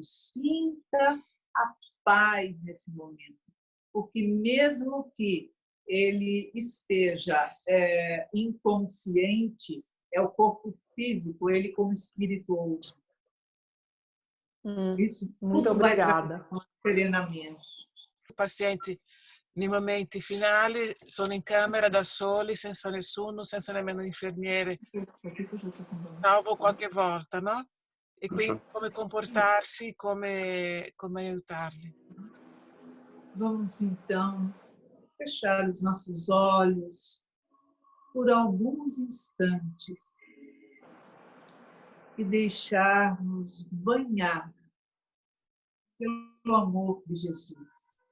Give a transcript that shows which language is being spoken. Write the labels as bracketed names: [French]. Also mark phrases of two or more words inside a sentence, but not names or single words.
[Portuguese] Sinta a paz nesse momento, porque mesmo que ele esteja inconsciente, é o corpo físico, ele como espírito outro. Isso muito tudo vai obrigada. serenamente. [Italian] I pazienti nei momenti finali sono in camera da soli, senza nessuno, senza nemmeno infermiere, salvo qualche volta, no? E quindi come comportarsi, come aiutarli. [Portuguese] Vamos então fechar os nossos olhos por alguns instantes e deixar-nos banhar pelo amor de Jesus.